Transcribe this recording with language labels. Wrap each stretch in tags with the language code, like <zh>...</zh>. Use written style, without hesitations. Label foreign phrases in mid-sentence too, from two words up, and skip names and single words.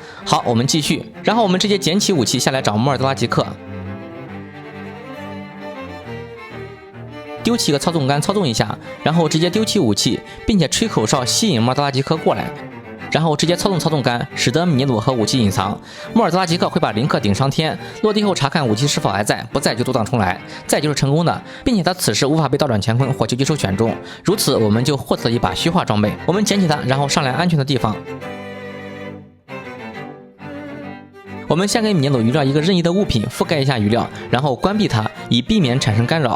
<zh>好，我們繼續，然後我們直接撿起武器下來找莫爾德拉吉克。丟棄一個操縱桿，操縱一下，然後直接丟棄武器，並且吹口哨吸引莫爾德拉吉克過來，然後直接操縱操縱桿，使得米涅魯和武器隱藏。莫爾德拉吉克會把林克頂上天，落地後查看武器是否還在，不在就讀檔重來，在就是成功的，並且他此時無法被倒轉乾坤或救急手選中。如此，我們就獲得了一把虛化裝備。我們撿起它，然後上來安全的地方。我們先給免走鱼料一個任意的物品覆蓋一下鱼料，然後關閉它，以避免產生干擾。</zh>